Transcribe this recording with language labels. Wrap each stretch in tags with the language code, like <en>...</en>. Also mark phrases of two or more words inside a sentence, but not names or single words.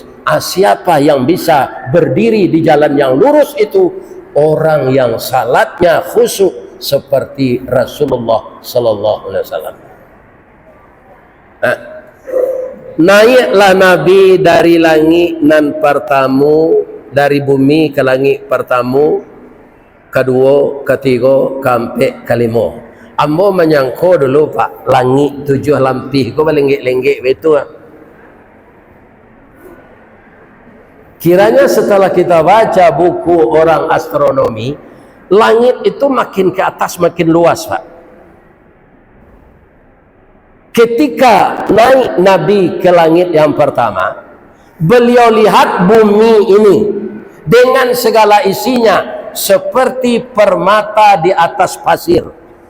<id>Siapa yang bisa berdiri di jalan yang lurus itu orang yang salatnya khusyuk seperti Rasulullah sallallahu alaihi wasallam. Naiklah Nabi dari langit nan pertama, dari bumi ke langit pertama, kedua, ketiga, keempat, kelima.</id> <min>Ambo menyangko dulu pak langit 7 lampih kau lenggek-lenggek betul.</min> <id>Kiranya setelah kita baca buku orang astronomi, langit itu makin ke atas makin luas pak. Ketika naik Nabi ke langit yang pertama, beliau lihat bumi ini dengan segala isinya seperti permata di atas pasir.</id>